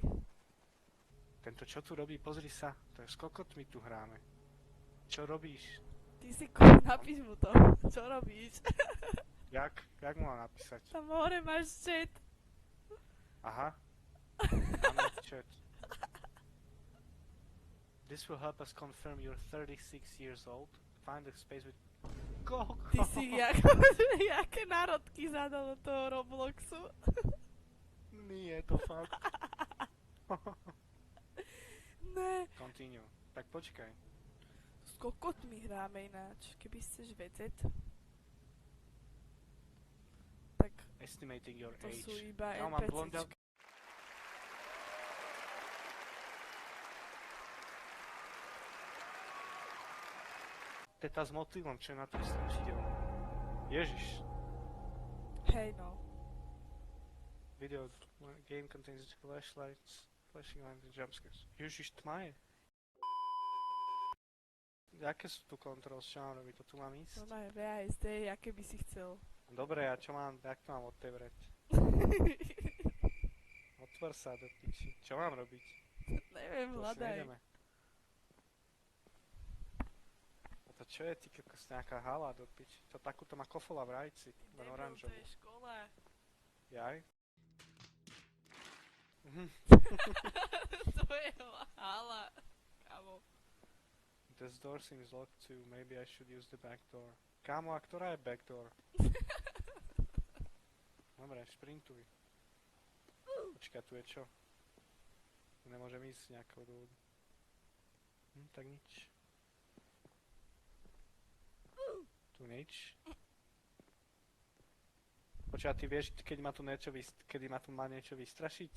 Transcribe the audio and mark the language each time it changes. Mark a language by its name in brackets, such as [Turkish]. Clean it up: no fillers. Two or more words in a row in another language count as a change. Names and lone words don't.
[Slovak] Tento čo tu robí? Pozri sa. To je s kokotmi tu hráme. Čo robíš? Ty si napíš mu to. Čo robíš? Jak? Jak mu mám napísať? Tam hore máš chat. Aha. Máme chat. [English] This will help us confirm you're 36 years old. Find a space with... Go! [Slovak] Ty si jaké národky zadal do toho Robloxu. Nie, to fakt. Ne. Continue. Tak počkaj. S kokotmi hráme ináč. Keby chceš vedieť. Tak [English] Estimating your [Slovak] to [English] age. [Slovak] sú iba Ja mám blondia... NPCčka. Teta s motýlom, čo je na tom strašidelné. Ježiš. Hej no. [English] Video game contains flashlights, flashing lights and jumpscares. [Slovak] Ježiš, tma je. Aké sú tu controls, čo mám robiť? To tu mám ísť? To má VASD, aké by si chcel. Dobre, a čo mám, jak to mám otevrieť? Otvor sa do piči. Čo mám robiť? Neviem, To už hľadaj. nejdeme. A to čo je, ty kokos, nejaká hala do piči? To takúto má kofola v rajci, len Debil, to oranžovú. je škola. Jaj? To je hala. Kámo. [English] This door seems locked too, maybe I should use the back door. [Slovak] Kámo, a ktorá je [English] back door? [Slovak] Dobre, šprintuj. Počkaj, tu je čo? Tu nemôžem ísť z nejakého dôvodu. Tak nič. Tu nič. Počkaj, ty vieš, kedy ma tu má niečo vystrašiť?